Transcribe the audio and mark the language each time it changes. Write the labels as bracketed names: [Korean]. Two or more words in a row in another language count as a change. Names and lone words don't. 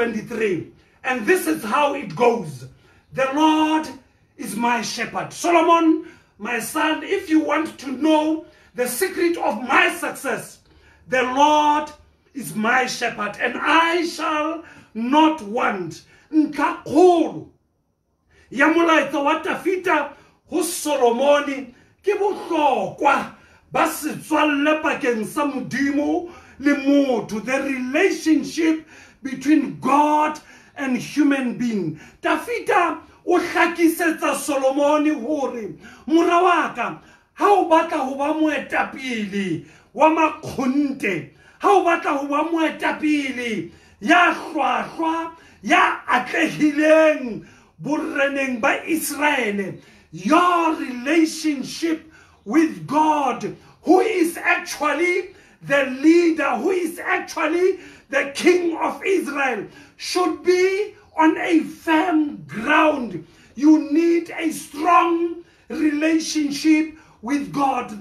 [English] And this is how it goes. The Lord is my shepherd. Solomon, my son, if you want to know the secret of my success, the Lord is my shepherd, and I shall not want. [Southern Sotho] Nka kgolo ya molaetsa wa Dafita ho Solomoni ke bohlokwa ba setswalle pakeng sa Modimo le motho, [English] the relationship between God and human being. [Southern Sotho] Dafita o hlakisetsa Solomoni hore mora wa ka ha o batla ho ba moetapele wa makgonte, ha o batla ho ba moetapele ya hlwahlwa ya atlehileng boreneng ba Israel, [English] your relationship with God, who is actually the leader, who is actually the king of Israel, should be on a firm ground. You need a strong relationship with God.